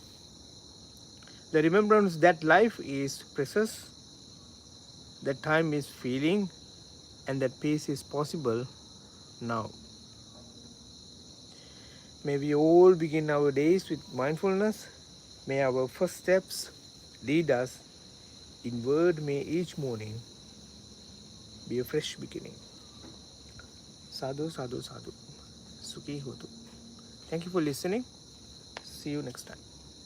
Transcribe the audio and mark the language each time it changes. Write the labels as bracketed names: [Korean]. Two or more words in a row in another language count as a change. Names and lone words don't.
[English] The remembrance that life is precious, that time is fleeting, and that peace is possible now. May we all begin our days with mindfulness. May our first steps lead us inward. May each morning be a fresh beginning. [Pali] Sadhu, sadhu, sadhu. Sukhi hotu. [English] Thank you for listening. See you next time.